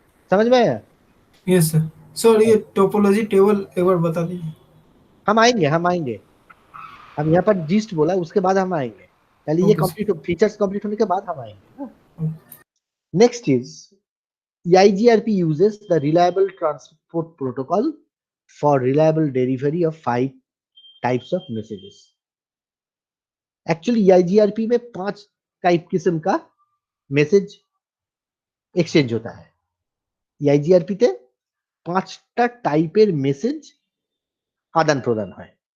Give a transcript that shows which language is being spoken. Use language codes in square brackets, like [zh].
[hi] समझ में आया? Yes sir. सर ये टोपोलॉजी टेबल एक बार बता दीजिए। हम आएंगे हम यहाँ पर जिस्ट बोला, उसके बाद हम आएंगे, पहले ये okay sir. Complete features complete होने के बाद हम आएंगे ना। [en] Next is EIGRP uses the reliable transport protocol for reliable delivery of 5 types of messages. [hi] Actually EIGRP में 5 टाइप किस्म का मैसेज एक्सचेंज होता है। [bn] EIGRP তে 5টা টাইপের মেসেজ আদান প্রদান হয়।